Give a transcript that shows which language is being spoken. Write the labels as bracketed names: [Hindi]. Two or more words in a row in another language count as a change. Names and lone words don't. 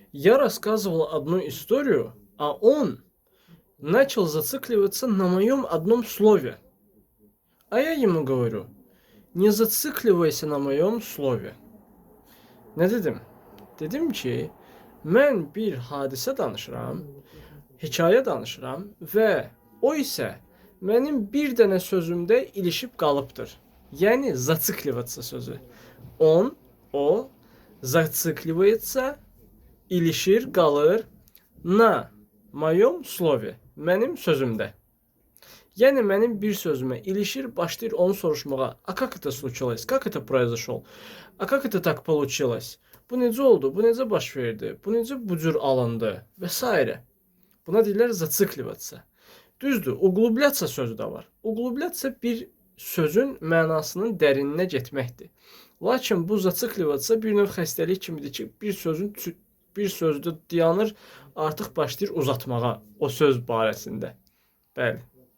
[Russian] Я рассказывал одну историю, а он начал зацикливаться на моем одном слове. А я ему говорю, не zацikливайся на моем слове. [Azerbaijani] Nə dedim? Dedim ki, mən bir hadisə danışıram, hekayə danışıram və o isə mənim bir dənə sözümdə ilişib qalıbdır. Yəni zацикливаться sözü. O zацикливается, ilişir, qalır [Russian] на моём слове, [Azerbaijani] mənim sözümdə. Yəni mənim bir sözümə ilişir, başlayır onu soruşmağa. [Russian] A как это случилось? Как это произошло? A как это так получилось? [Azerbaijani] Bu necə oldu? Bu necə baş verdi? Bu necə bu cür alındı? Və s. Buna deyirlər zацикливаться. Düzdür, углубляться sözü də var. Углубляться bir sözün mənasının dərininə getməkdir. Lakin bu zацикливаться bir növ xəstəlik kimidir ki, bir sözdə dayanır, artıq başlayır uzatmağa o söz barəsində. Bəli.